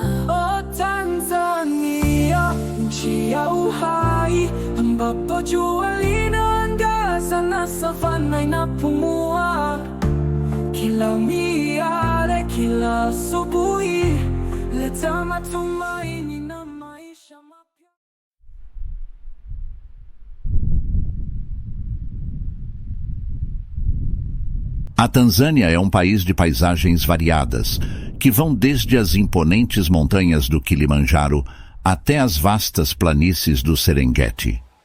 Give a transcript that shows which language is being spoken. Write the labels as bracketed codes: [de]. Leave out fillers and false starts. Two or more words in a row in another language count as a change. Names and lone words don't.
[sw] Oh, Tanzania, nchi ya uhai, ambapo jua linaangaza na savana inapumua. Kila miale, kila asubuhi, leta matumaini na maisha mapya. [pt] A Tanzânia é um país de paisagens variadas, que vão desde as imponentes montanhas do Kilimanjaro até as vastas planícies do Serengeti.